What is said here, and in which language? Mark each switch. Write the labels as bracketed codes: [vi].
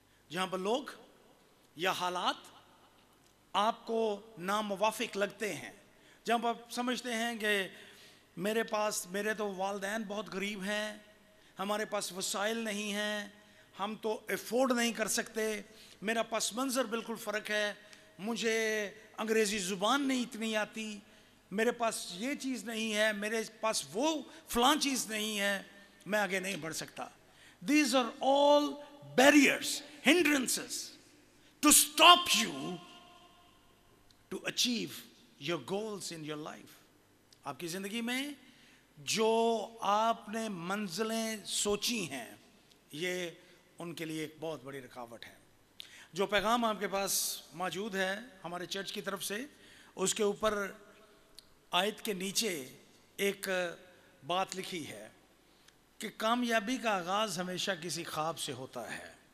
[ur] جہاں پر لوگ یا حالات آپ کو ناموافق لگتے ہیں، جہاں پر آپ سمجھتے ہیں کہ میرے تو والدین بہت غریب ہیں، ہمارے پاس وسائل نہیں ہیں، ہم تو افورڈ نہیں کر سکتے، میرا پس منظر بالکل فرق ہے، مجھے انگریزی زبان نہیں اتنی آتی، میرے پاس یہ چیز نہیں ہے، میرے پاس وہ فلاں چیز نہیں ہے، میں آگے نہیں بڑھ سکتا. [en] These are all barriers, hindrances to stop you to achieve your goals in your life. [ur] آپ کی زندگی میں جو آپ نے منزلیں سوچی ہیں یہ ان کے لیے ایک بہت بڑی رکاوٹ ہے. جو پیغام آپ کے پاس موجود ہے ہمارے چرچ کی طرف سے، اس کے اوپر آیت کے نیچے ایک بات لکھی ہے کہ کامیابی کا آغاز ہمیشہ کسی خواب سے ہوتا ہے.